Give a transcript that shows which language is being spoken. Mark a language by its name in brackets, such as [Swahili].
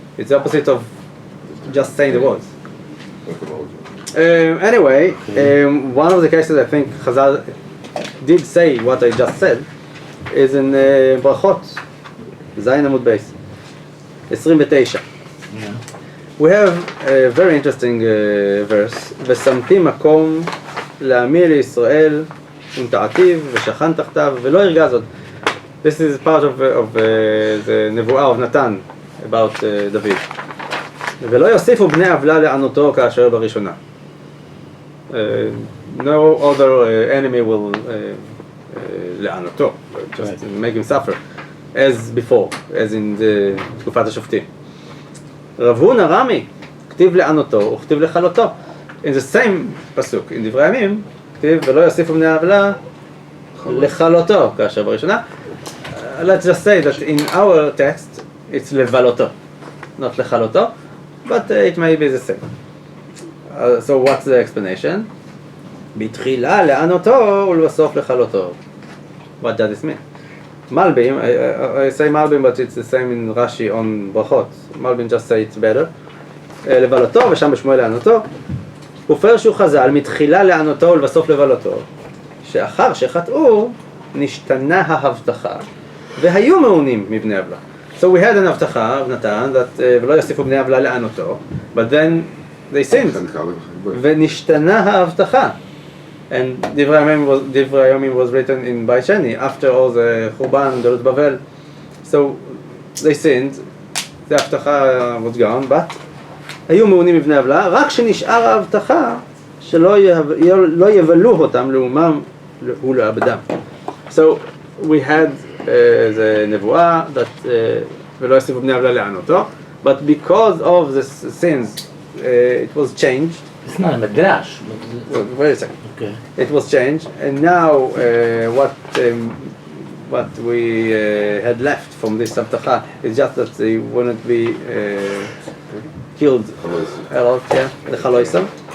[English] It's the opposite of just saying the words. Anyway, one of the cases I think Chazal did say what I just said is in Brachot, Zayin Amud Beis, 29. We have a very interesting verse, [Hebrew] ושמתי מקום לעמי לישראל ונטעתיו ושכן תחתיו ולא ירגע זאת. [English] This is part of the נבואה of Natan about David. [Hebrew] ולא יוסיפו בני עוולה לענותו כאשר בראשונה. [English] No other enemy will לענותו, just make him suffer, as before, as in the [Hebrew] תקופת השופטים. רב הונא רמי, כתיב לענותו וכתיב לכלותו. [English] In the same פסוק, in [Hebrew] דברי הימים, כתיב ולא יוסיפו בני עוולה לכלותו כאשר בראשונה. [English] Let's just say that in our text it's לבלותו, not לכלותו, but it may be the same. So what's the explanation? בתחילה לענותו ולבסוף לכלותו. What does this mean? Malbim, I say Malbim, but it's the same in Rashi on Brachot. Malbim just say it's better. [Hebrew] לבלותו ושם בשמואל לענותו. ופרשו חז"ל מתחילה לענותו ולבסוף לבלותו, שאחר שחטאו נשתנה ההבטחה והיו מעונים מבני עוולה. [English] So we had an הבטחה of Natan that [Hebrew] ולא יוסיפו בני עוולה לענותו, [English] but then they sinned [Hebrew] ונשתנה ההבטחה. [English] And דברי הימים was written in Beit Sheni after all the Churban, Galut Bavel. So they sinned, the [Hebrew] ההבטחה [English] was gone, but [Hebrew] היו מעונים מבני עוולה, רק שנשאר ההבטחה שלא יבלו אותם לאומם ולעבדם. [English] So we had the נבואה that [Hebrew] ולא יוסיפו בני עוולה לענותו, [English] but because of the sins it was changed. It's not a midrash. Wait a second. Okay. It was changed, and now what we had left from this Sabtacha is just that they wouldn't be killed a lot, yeah, the Chaloisam.